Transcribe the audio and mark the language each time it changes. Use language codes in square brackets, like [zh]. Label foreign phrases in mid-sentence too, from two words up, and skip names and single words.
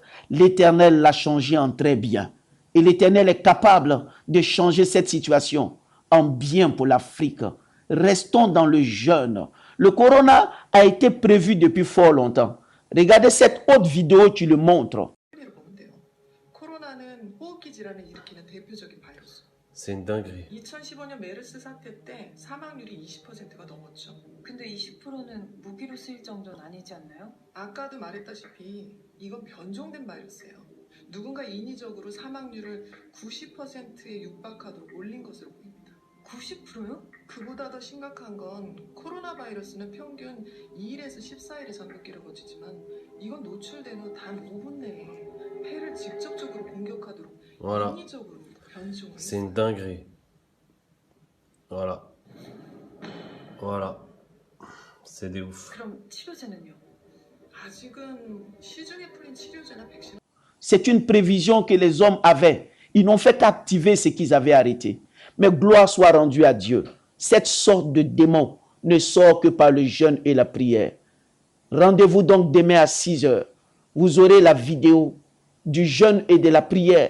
[fr] L'Éternel l'a changé en très bien. Et l'Éternel est capable de changer cette situation en bien pour l'Afrique. Restons dans le jeûne. Le corona a été prévu depuis fort longtemps. Regardez cette autre vidéo qui le montre. C'est une dinguerie. [ko] 2015년 메르스 사태 때 사망률이 20%가 넘었죠. 근데 20%는 무기로 쓰일 정도는 아니지 않나요? 아까도 말했다시피 이건 변종된 바이러스예요. 누군가 인위적으로 사망률을 90%에 육박하도록 올린 것으로 보입니다. 90%요? 그보다 더 심각한 건 코로나 바이러스는 평균 2일에서 14일의 잠복기를 거치지만 이건 노출된 후 단 5분 내에 폐를 직접적으로 공격하도록 [fr] Voilà. [ko] 인위적으로 변종을 [fr] C'est [ko] 했어요. [fr] une dinguerie. Voilà. Voilà. C'est des ouf. [ko] 그럼 치료제는요? 아직은 시중에 풀린 치료제나 백신 [fr] C'est une prévision que les hommes avaient. Ils n'ont fait qu'activer ce qu'ils avaient arrêté. Mais gloire soit rendue à Dieu. Cette sorte de démon ne sort que par le jeûne et la prière. Rendez-vous donc demain à 6 heures. Vous aurez la vidéo du jeûne et de la prière.